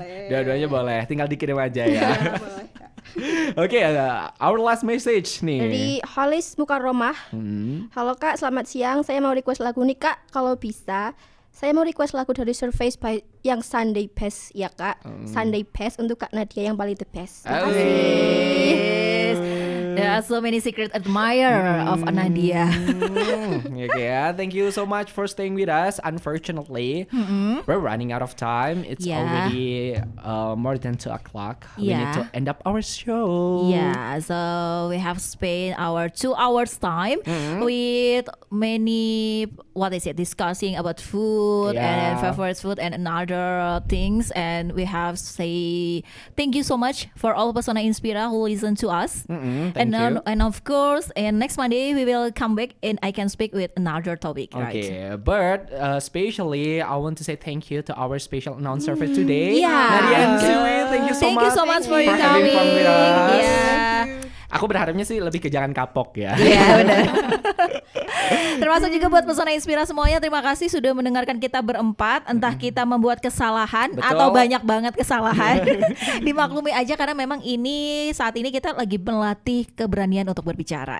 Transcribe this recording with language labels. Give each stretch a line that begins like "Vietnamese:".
Indonesian: Dua-duanya boleh. Tinggal dikirim aja ya. Oke,
English: our last message
Indonesian: nih. Dari Holis Mukaromah. Halo Kak, selamat siang. Saya mau request lagu nih Kak, kalau bisa. Saya mau request lagu dari Surface by yang Sunday Best ya Kak. Sunday Best untuk Kak Nadia yang paling
English: the best.
Indonesian: Terima kasih.
English: There are so many secret admirer of Nadia. Okay, thank you so much for staying with us. Unfortunately, we're running out of time. It's already more than 2 o'clock. We need to end up our show. Yeah, so we have spent our 2 hours time with many discussing about food and favorite food and another things, and we have say thank you so much for all Pesona Inspira who listen to us. And of course, and next Monday we will come back and I can speak with another topic. Okay, right? but especially I want to say thank you to our special announcer for today, Yeah. Nadia and Siwi. Thank you so Thank much. you so much for you having coming. fun with us. Yeah.
Indonesian: Aku berharapnya sih lebih ke jangan kapok ya. Iya benar. Termasuk juga buat Pesona Inspira semuanya, terima kasih sudah mendengarkan kita berempat. Entah kita membuat kesalahan atau banyak banget kesalahan, dimaklumi aja karena memang saat ini kita lagi melatih keberanian untuk berbicara.